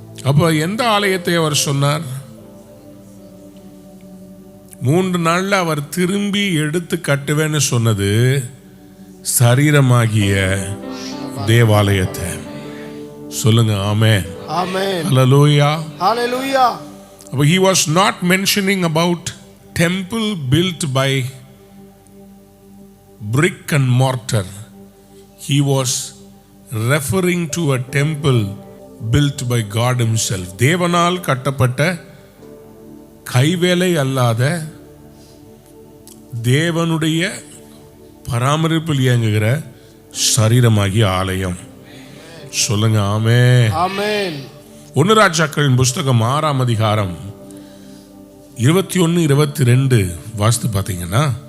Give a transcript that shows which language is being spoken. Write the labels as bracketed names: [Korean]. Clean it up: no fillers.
[Tamil] அப்ப எந்த ஆலயத்தை அவர் சொன்னார்? 3 நாள்ல அவர் திரும்பி எடுத்து கட்டுவேன்னு சொன்னது சரீரமாகிய தேவாலயத்தை. சொல்லுங்க ஆமென். Amen. Hallelujah. Hallelujah. [English] But he was not mentioning about temple built by brick and mortar. He was referring to a temple built by God himself. [Tamil] தேவனால் கட்டப்பட்ட கைவேலை அல்லாத தேவனுடைய பராமரிப்பில் இயங்குகிற சரீரமாகிய ஆலயம். சொல்லுங்க ஆமென். Amen. 1 ராஜாக்களின் புஸ்தகம் 6ஆம் அதிகாரம் 21-22 வாசித்து பார்த்தீங்கன்னா,